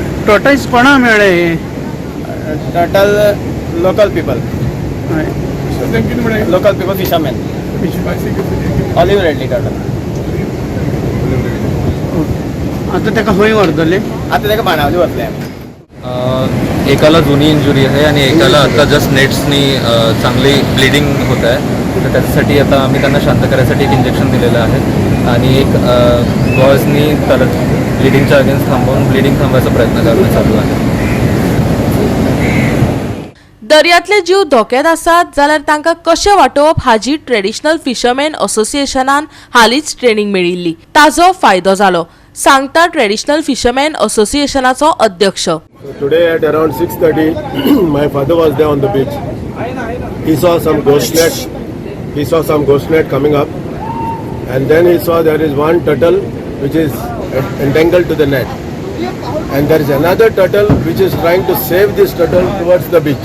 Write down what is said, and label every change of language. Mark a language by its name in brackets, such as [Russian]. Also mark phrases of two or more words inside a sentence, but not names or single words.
[Konkani] टोटल्स कोणा मेळ्ळे [English] turtle local people fisherman olive ridley turtle. [Konkani] आता ताका खंय व्हरतले आतां ताका बाणावली वतले आमी. [Marathi] एकाला जुनी इंजुरी आहे आणि एकाला आता जस्ट नेट्सनी चांगली ब्लिडिंग होत आहे तर त्याच्यासाठी आता आम्ही त्यांना शांत करायसाठी एक इंजेक्शन दिलेलं आहे आणि एक गॉजनी तर ब्लिडिंगच्या अगेन्स्ट थांबवून ब्लिडिंग थांबवायचा प्रयत्न करणं चालू आहे. [Konkani] दर्यांतले जीव धोक्यात आसात जाल्यार तांकां कशें वाटोवप हाची [English] traditional fisherman association [Konkani] हालींच ट्रेनिंग मेळिल्ली. ताजो फायदो जालो सांगता [English] traditional fisherman association [Konkani] अध्यक्ष. [English] Today at around 6:30, my father was there on the beach. He saw some ghost net coming up, and then he saw there is one turtle which is entangled to the net, and there is another turtle which is trying to save this turtle towards the beach.